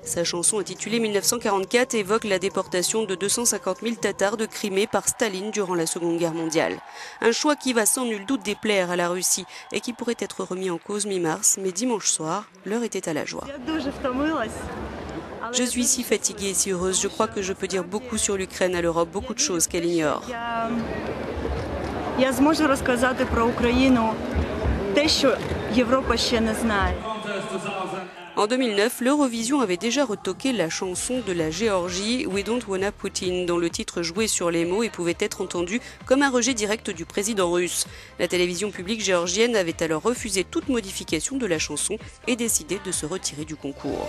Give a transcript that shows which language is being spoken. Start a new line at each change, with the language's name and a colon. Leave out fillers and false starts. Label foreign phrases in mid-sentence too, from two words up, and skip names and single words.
French: Sa chanson intitulée 1944 évoque la déportation de 250 000 Tatars de Crimée par Staline durant la Seconde Guerre mondiale. Un choix qui va sans nul doute déplaire à la Russie et qui pourrait être remis en cause mi-mars, mais dimanche soir, l'heure était à la joie. Je suis si fatiguée et si heureuse, je crois que je peux dire beaucoup sur l'Ukraine à l'Europe, beaucoup de choses qu'elle ignore.
Ukrainian: Я зможу розказати про Україну те, що Європа ще не знає.
French: En 2009, l'Eurovision avait déjà retoqué la chanson de la Géorgie We Don't Wanna Putin, dont le titre jouait sur les mots et pouvait être entendu comme un rejet direct du président russe. La télévision publique géorgienne avait alors refusé toute modification de la chanson et décidé de se retirer du concours.